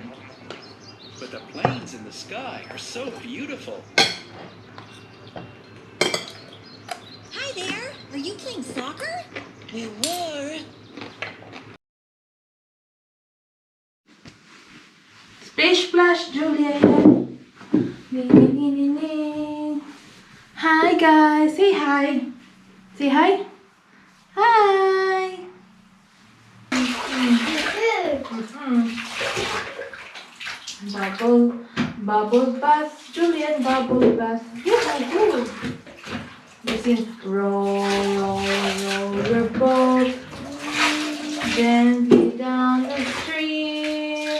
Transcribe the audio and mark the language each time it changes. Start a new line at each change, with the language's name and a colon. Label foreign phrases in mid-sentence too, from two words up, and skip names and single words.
English: But the planes in the sky are so beautiful. Hi there. Are you playing soccer? We were. Splish splash, Juliet. Ding, ding, ding, ding, ding. Hi guys, say hi. Say hi. Hi. Bubble bath, Juliet, bubble bath. Yes, I do. Listen, roll, roll, roll your boat gently down the stream.